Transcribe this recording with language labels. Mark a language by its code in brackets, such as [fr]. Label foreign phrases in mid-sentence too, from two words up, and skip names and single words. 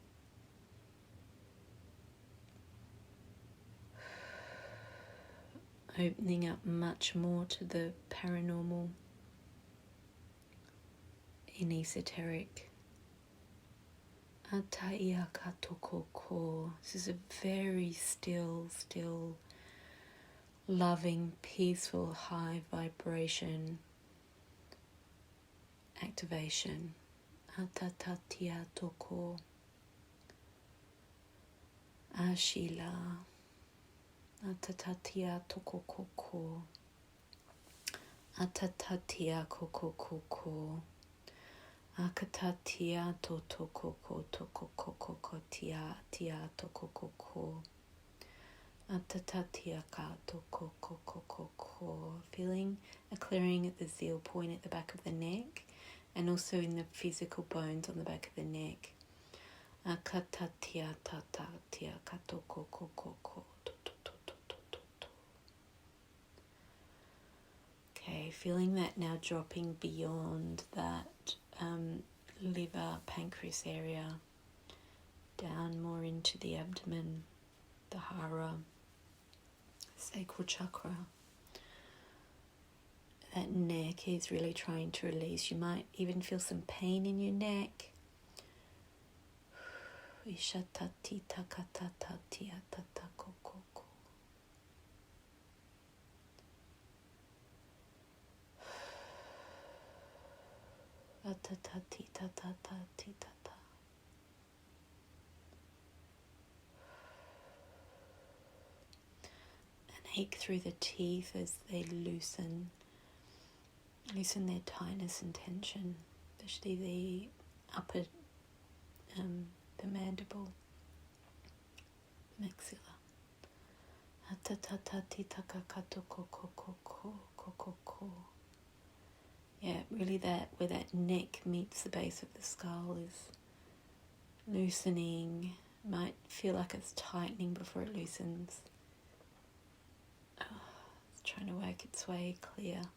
[en] Opening up much more to the paranormal in esoteric. Ataia katoko ko. This is a very still, loving, peaceful, high vibration activation. Atatatia toko. Ashila. Atatatia toko koko. Atatatia koko koko. Akatatia to toko koko tia toko koko. Atatatia ka toko koko. Feeling a clearing at the zeal point at the back of the neck, and also in the physical bones on the back of the neck. Akatatia tatatia ka toko koko. Okay, feeling that now dropping beyond that liver, pancreas area, down more into the abdomen, the hara, sacral chakra. That neck is really trying to release. You might even feel some pain in your neck. Ishatati takatati atatakoko. Atatati tatatati tata. An ache through the teeth as they loosen their tightness and tension, especially the upper, the mandible, the maxilla. Atatati takakato koko. Yeah, really that where that neck meets the base of the skull is loosening. Might feel like it's tightening before it loosens. It's trying to work its way clear.